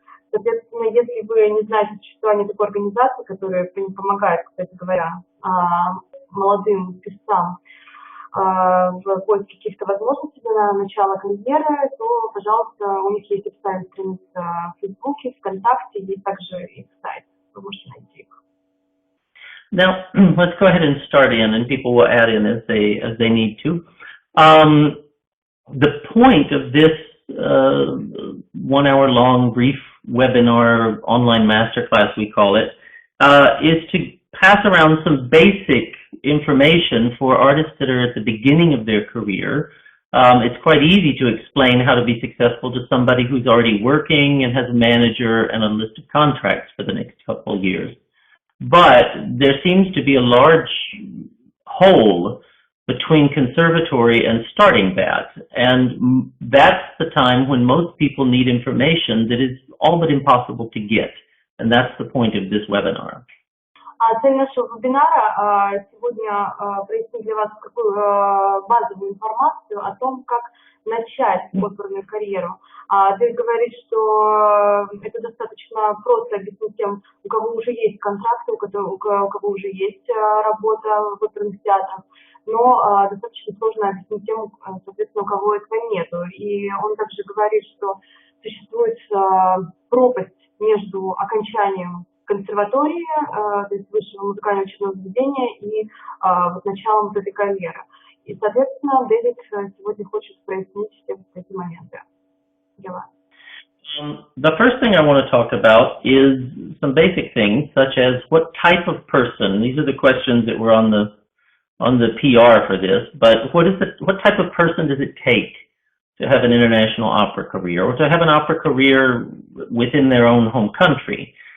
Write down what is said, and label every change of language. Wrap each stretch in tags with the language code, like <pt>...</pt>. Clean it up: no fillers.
<ru>Соответственно, если вы не знаете существование такой организации, которая помогает, кстати говоря, молодым певцам в поиске каких-то возможностей на начало карьеры, то, пожалуйста, у них есть официальная страница в Фейсбуке, ВКонтакте, есть также их сайт. Вы можете найти их.</ru> <en>Now, let's go ahead and start in, and people will add in as they need to. The point of this 1 hour long brief webinar, online masterclass we call it, is to pass around some basic information for artists that are at the beginning of their career. It's quite easy to explain how to be successful to somebody who's already working and has a manager and a list of contracts for the next couple of years. but there seems to be a large hole between conservatory and starting that, and that's the time when most people need information that is all but impossible to get, and that's the point of this webinar.</en> <ru>Цель нашего вебинара сегодня прояснить для вас базовую информацию о том, как начать оперную карьеру. Дэвид говорит, что это достаточно просто объяснить тем, у кого уже есть контракты, у кого уже есть работа в оперных театрах, но достаточно сложно объяснить тем, соответственно, у кого этого нету. И он также говорит, что существует пропасть между окончанием консерватории, то есть высшего музыкального учебного заведения, и началом вот этой карьеры. И, соответственно, Дэвид сегодня хочет прояснить все эти моменты.</ru> <en>The first thing I want to talk about is some basic things, such as what type of person. These are the questions that were on the PR for this. But what type of person does it take to have an international opera career, or to have an opera career within their own home country?</en>